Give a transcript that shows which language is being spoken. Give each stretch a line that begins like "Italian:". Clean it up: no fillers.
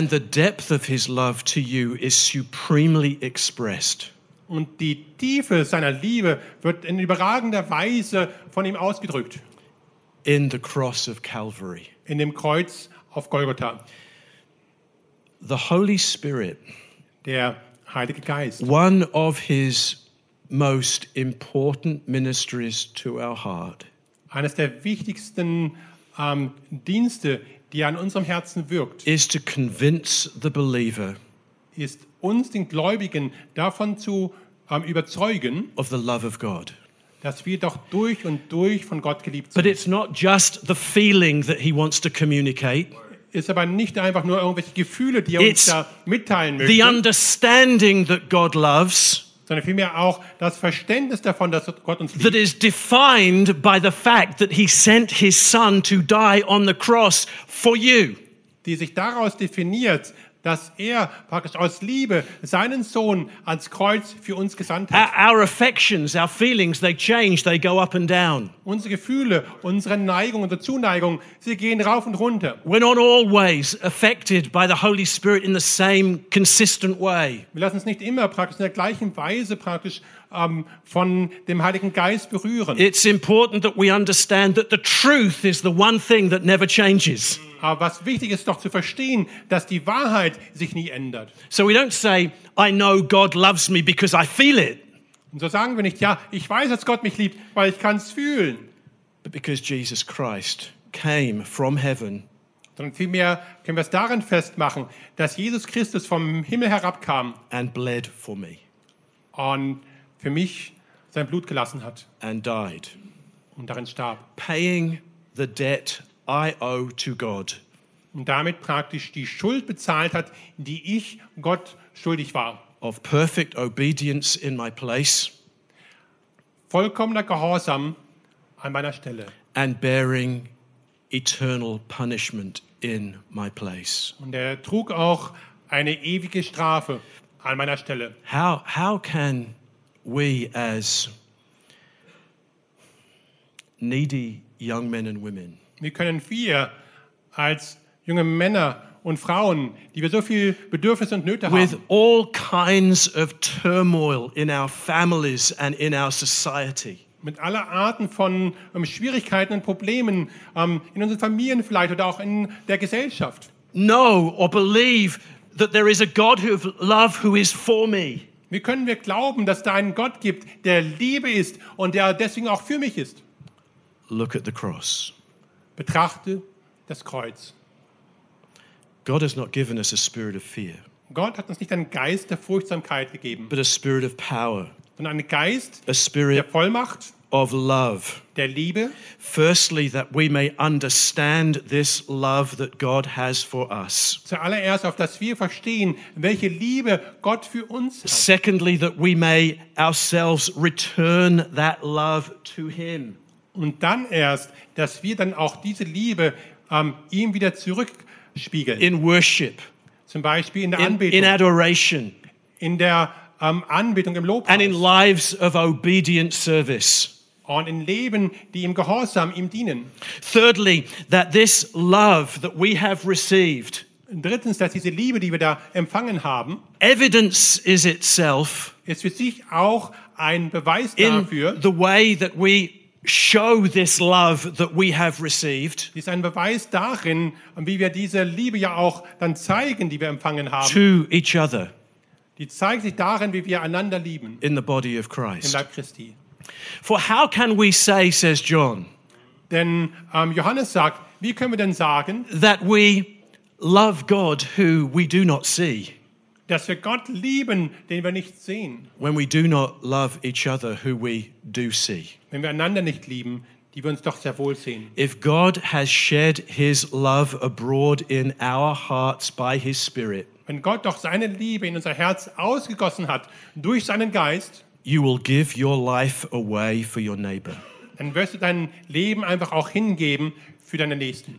English: And the depth of his love to you is supremely expressed.
German: Und die Tiefe seiner Liebe wird in überragender Weise von ihm ausgedrückt.
English: In the cross of Calvary.
German: In dem Kreuz auf Golgotha.
English: The Holy Spirit.
German: Der Heilige Geist.
English: One of his most important ministries to our heart.
German: Eines der wichtigsten Dienste, die an unserem Herzen wirkt,
English: is to convince the believer,
German: ist uns den Gläubigen davon zu überzeugen,
English: of the love of God,
German: dass wir doch durch und durch von Gott geliebt sind.
English: But it's not just the feeling that he wants to communicate.
German: Ist aber nicht einfach nur irgendwelche Gefühle, die er uns da mitteilen möchte.
English: The understanding that God loves,
German: sondern vielmehr auch das Verständnis davon, dass Gott uns liebt.
English: That is defined by the fact that he sent his son to die on the cross for you.
German: Die sich daraus definiert, dass er praktisch aus Liebe seinen Sohn ans Kreuz für uns gesandt hat.
English: Our affections, our feelings, they change, they go up and down.
German: Unsere Gefühle, unsere Neigung, unsere Zuneigung, sie gehen rauf und runter.
English: We're not always affected by the Holy Spirit in the same consistent way.
German: Wir lassen uns nicht immer praktisch in der gleichen Weise praktisch von dem Heiligen Geist berühren.
English: It's important that we understand that the truth is the one thing that never changes.
German: Aber was wichtig ist, doch zu verstehen, dass die Wahrheit sich nie ändert.
English: So we don't say, I know God loves me because I feel it.
German: Und so sagen wir nicht, ja, ich weiß, dass Gott mich liebt, weil ich kann es fühlen.
English: But because Jesus Christ came from heaven.
German: Sondern vielmehr können wir es daran festmachen, dass Jesus Christus vom Himmel herabkam
English: and bled for me.
German: Und für mich sein Blut gelassen hat.
English: And died.
German: Und darin starb.
English: Paying the debt I owe to God.
German: Und damit praktisch die Schuld bezahlt hat, die ich Gott schuldig war.
English: Of perfect obedience in my place.
German: Vollkommener Gehorsam an meiner Stelle.
English: And bearing eternal punishment in my place.
German: Und er trug auch eine ewige Strafe an meiner Stelle.
English: How can we as needy young men and women,
German: wie können wir als junge Männer und Frauen, die wir so viel Bedürfnisse und Nöte haben,
English: with all kinds of turmoil in our families and in our society,
German: mit aller Arten von Schwierigkeiten und Problemen in unseren Familien vielleicht oder auch in der Gesellschaft,
English: know or believe that there is a God of love who is for me?
German: Wie können wir glauben, dass da einen Gott gibt, der Liebe ist und der deswegen auch für mich ist?
English: Look at the cross.
German: Betrachte das Kreuz.
English: God has not given us a spirit of fear.
German: Gott hat uns nicht einen Geist der Furchtsamkeit gegeben,
English: but a spirit of power.
German: Sondern einen Geist,
English: a spirit
German: der Vollmacht,
English: of love.
German: Der Liebe.
English: Firstly, that we may understand this love that God has for us.
German: Zuallererst, auf dass wir verstehen, welche Liebe Gott für uns hat.
English: Secondly, that we may ourselves return that love to him.
German: Und dann erst, dass wir dann auch diese Liebe ihm wieder zurückspiegeln.
English: In worship.
German: Zum Beispiel in der Anbetung.
English: In adoration.
German: In der Anbetung, im Lobpreis.
English: And in lives of obedient service.
German: Und in Leben, die ihm gehorsam, ihm dienen.
English: Thirdly, that this love that we have received.
German: Drittens, dass diese Liebe, die wir da empfangen haben,
English: evidence is itself.
German: Ist für sich auch ein Beweis dafür.
English: In the way that we show this love that we have received.
German: Ist ein Beweis darin, wie wir diese Liebe ja auch dann zeigen, die wir empfangen haben.
English: To each other.
German: Die zeigt sich darin, wie wir einander lieben.
English: In the body of Christ.
German: Im Leib Christi.
English: For how can we say, says John,
German: denn Johannes sagt, wie können wir denn sagen,
English: that we love God who we do not see,
German: dass wir Gott lieben, den wir nicht sehen,
English: when we do not love each other who we do see,
German: wenn wir einander nicht lieben, die wir uns doch sehr wohl sehen.
English: If God has shed his love abroad in our hearts by his Spirit,
German: wenn Gott doch seine Liebe in unser Herz ausgegossen hat durch seinen Geist,
English: you will give your life away for your neighbor.
German: Dann wirst du dein Leben einfach auch hingeben für deine Nächsten.